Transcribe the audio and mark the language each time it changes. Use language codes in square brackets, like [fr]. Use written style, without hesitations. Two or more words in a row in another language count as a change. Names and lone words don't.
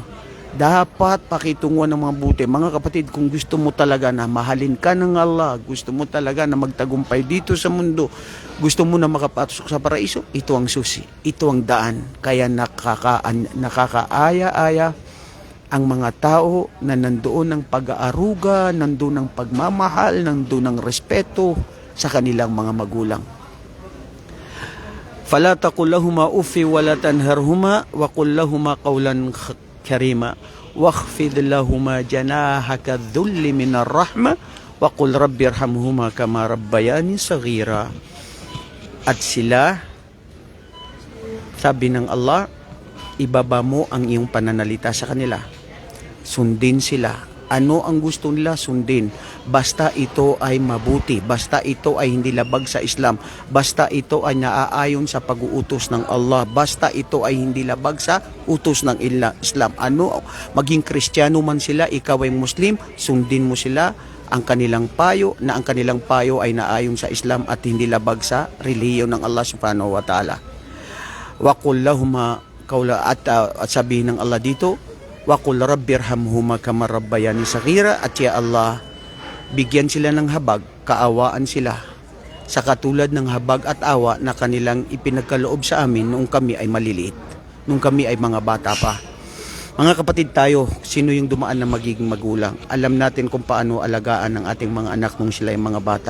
[tl] Dapat pakitunguhan ng mga buti. Mga kapatid, kung gusto mo talaga na mahalin ka ng Allah, gusto mo talaga na magtagumpay dito sa mundo, gusto mo na makapasok sa paraiso, ito ang susi, ito ang daan. Kaya nakakaaya-aya ang mga tao na nandoon ng pag-aaruga, nandoon ng pagmamahal, nandoon ng respeto sa kanilang mga magulang. [ar] فَلَا تَقُلْ لَهُمَا أُفٍّ وَلَا تَنْهَرْهُمَا وَقُلْ لَهُمَا قَوْلًا كَرِيمًا وَاخْفِضْ لَهُمَا جَنَاحَكَ الذُّلِّ مِنَ الرَّحْمَةِ وَقُلْ رَبِّ ارْحَمْهُمَا كَمَا رَبَّيَانِي صَغِيرًا. [tl] At sila, sabi ng Allah, ibaba mo ang iyong pananalita sa kanila. Sundin sila. Ano ang gusto nila, sundin. Basta ito ay mabuti, basta ito ay hindi labag sa Islam, basta ito ay naaayon sa pag-uutos ng Allah, basta ito ay hindi labag sa utos ng Islam. Ano, maging Kristiyano man sila, ikaw ay Muslim, sundin mo sila ang kanilang payo, na ang kanilang payo ay naayon sa Islam at hindi labag sa relihiyon ng Allah [ar] سبحانه وتعالى. وَقُلْ لَهُمَا قَوْلًا, [tl] at sabihin ng Allah dito, [ar] وَقُلْ رَبِّ ارْحَمْهُمَا كَمَا رَبَّيَانِي صَغِيرًا. [tl] At [ar] يا الله, [tl] bigyan sila ng habag, kaawaan sila sa katulad ng habag at awa na kanilang ipinagkaloob sa amin noong kami ay maliliit, noong kami ay mga bata pa. Mga kapatid tayo, sino yung dumaan na magiging magulang? Alam natin kung paano alagaan ng ating mga anak nung sila ay mga bata.